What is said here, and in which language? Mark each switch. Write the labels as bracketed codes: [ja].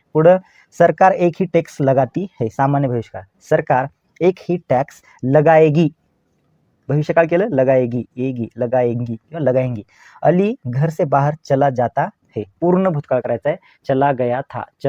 [hi] पुढं सरकार एक ही टैक्स लगाती है. सामान्य भविष्यकाळ, सरकार एक ही टैक्स लगाएगी. [mr] भविष्यकाळ केलं लगाएगी, लगाएंगी. [hi] अली घर से बाहर चला जाता है. [mr] पूर्ण भूतकाळ करायचा आहे. [hi] चला गया था.